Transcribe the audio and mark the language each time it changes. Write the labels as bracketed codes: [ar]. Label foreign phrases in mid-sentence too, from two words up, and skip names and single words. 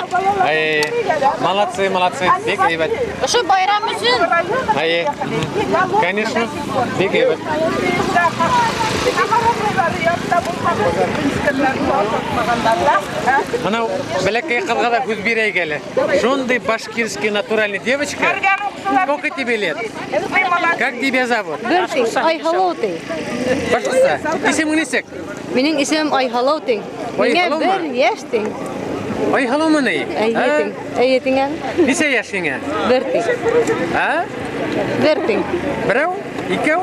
[ru] Молодцы, молодцы. [ba] Бик әйбәт. Ошо байрам өсөн. Конечно, бик әйбәт. Анау бәләкәй ҡыҙға да һүҙ бирәйек әле. [ru] Шундай башкирский натуральный девочка. Сколько тебе лет? Как тебя зовут? [ba] Айһылыу ти. Башҡаса. Исемең нисек? Минең исемем Айһылыу ти. Миңә 1 йәш ти. Айһылыумы ни? Әйе тиңә. Нисә йәшеңә? 1 ти. 1 ти. Берәү? Икәү?